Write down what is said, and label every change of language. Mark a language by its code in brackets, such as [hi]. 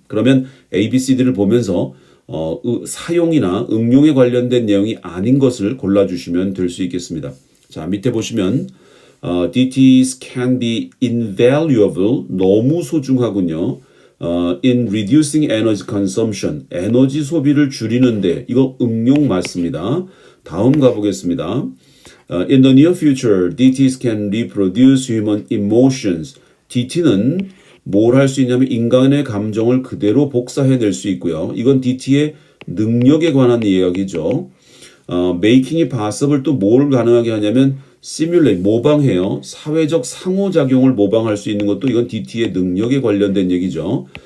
[ko] 그러면 ABCD를 보면서 사용이나 응용에 관련된 내용이 아닌 것을 골라주시면 될 수 있겠습니다. [en] 자, 밑에 보시면 DTs can be invaluable, [ko] 너무 소중하군요. [en] In reducing energy consumption, [ko] 에너지 소비를 줄이는데 이거 응용 맞습니다. 다음 가보겠습니다. [en] In the near future, DTs can reproduce human emotions. [ko] DT는 뭘 할 수 있냐면 인간의 감정을 그대로 복사해낼 수 있고요. 이건 DT의 능력에 관한 이야기죠. [en] making it possible [ko] 또 뭘 가능하게 하냐면 simulate, 모방해요. 사회적 상호작용을 모방할 수 있는 것도 이건 DT의 능력에 관련된 얘기죠.